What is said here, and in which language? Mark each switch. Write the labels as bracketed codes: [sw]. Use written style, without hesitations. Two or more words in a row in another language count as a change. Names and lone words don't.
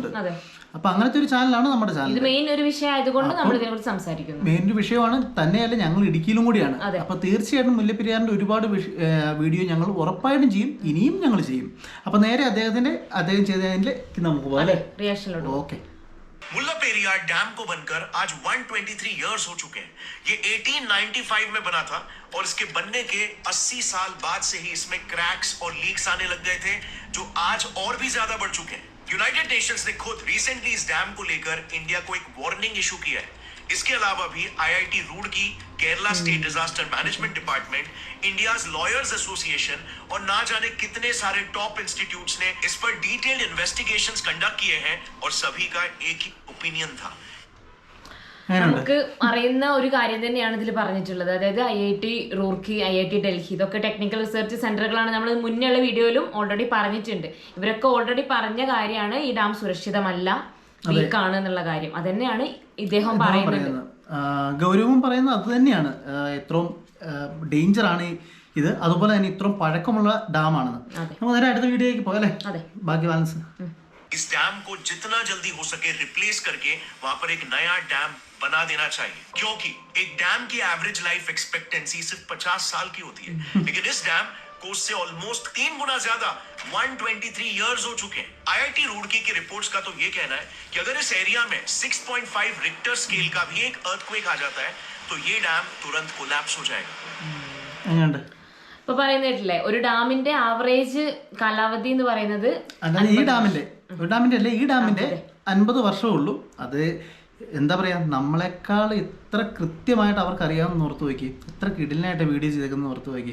[ml] അപ്പൊ അങ്ങനത്തെ ഒരു ചാനലാണ് നമ്മുടെ ചാനൽ. മെയിൻ ഒരു വിഷയമാണ് തന്നെയല്ല, ഞങ്ങൾ ഇടുക്കിയിലും കൂടിയാണ്. അപ്പൊ തീർച്ചയായിട്ടും മുല്ലപ്പെരിയാറിന്റെ ഒരുപാട് വീഡിയോ ഞങ്ങൾ ഉറപ്പായിട്ടും ചെയ്യും, ഇനിയും ഞങ്ങൾ ചെയ്യും. അപ്പൊ നേരെ അദ്ദേഹം ചെയ്തതിന്റെ നമുക്ക് പോകാം. ഓക്കെ. [hi] मुल्लापेरियार डैम को बनकर आज 123 इयर्स हो चुके हैं। ये 1895 में बना था और इसके बनने के 80 साल बाद से ही इसमें क्रैक्स और लीक्स आने लग गए थे, जो आज और भी ज्यादा बढ़ चुके हैं। यूनाइटेड नेशंस ने खुद रिसेंटली इस डैम को लेकर इंडिया को एक [en] warning issue [hi] किया है। इसके अलावा भी आईआईटी रूड़की, केरला स्टेट डिजास्टर मैनेजमेंट डिपार्टमेंट, इंडियाज लॉयर्स एसोसिएशन और ना जाने कितने सारे [en] top institutes [hi] ने इस पर [en] detailed investigations conduct [hi] किए हैं और सभी का एक ही ओपिनियन था. [ml] നമുക്ക് അറിയുന്ന ഒരു കാര്യം തന്നെയാണ് ഇതിൽ പറഞ്ഞിട്ടുള്ളത്. അതായത് IIT റൂർക്കി, IIT ഡൽഹി, ഇതൊക്കെ [en] technical research [ml] സെന്ററുകളാണ്. നമ്മൾ മുന്നുള്ള വീഡിയോയിലും ഓൾറെഡി പറഞ്ഞിട്ടുണ്ട്. ഇവരൊക്കെ ഓൾറെഡി പറഞ്ഞ കാര്യമാണ് ഈ ഡാം സുരക്ഷിതമല്ല, വീക്കാണ് എന്നുള്ള കാര്യം. അതന്നെയാണ് ഇദ്ദേഹം പറയുന്നത്. ഗൗരവം പറയുന്നത് അത് തന്നെയാണ്. ഇത്രയും ഡേഞ്ചർ ആണ് ഇത്, അതുപോലെ തന്നെ ഇത്രയും പഴക്കമുള്ള ഡാമാണെന്ന്. നമുക്ക് നേരെ അടുത്ത വീഡിയോയിലേക്ക് പോകാം അല്ലേ. ബാക്കി ബാലൻസ്. [hi] इस डैम को जितना जल्दी हो सके रिप्लेस करके वहां पर एक नया डैम बना देना चाहिए, क्योंकि एक डैम की [en] average life expectancy [hi] सिर्फ 50 साल की होती है, लेकिन इस डैम को उससे ऑलमोस्ट 3 गुना ज्यादा 123 इयर्स हो चुके हैं. आईआईटी रूड़की की रिपोर्ट्स का तो ये कहना है कि अगर इस एरिया में 6.5 [en] Richter scale [hi] का भी एक अर्थक्वेक आ जाता है तो ये डैम तुरंत कोलैप्स हो जाएगा. [ml] ഇപ്പൊ പറയുന്നില്ലേ, ഒരു ഡാമിന്റെ ആവറേജ് കാലാവധി എന്ന് പറയുന്നത് ഈ ഡാമിന്റെ 50 വർഷമേ ഉള്ളൂ. അത് എന്താ പറയാ, നമ്മളെക്കാൾ ഇത്ര കൃത്യമായിട്ട് അവർക്ക് അറിയാമെന്ന് ഓർത്ത് നോക്കി, എത്ര കിടിലായിട്ട് വീഡിയോ ചെയ്തേക്കുന്ന ഓർത്ത് നോക്കി.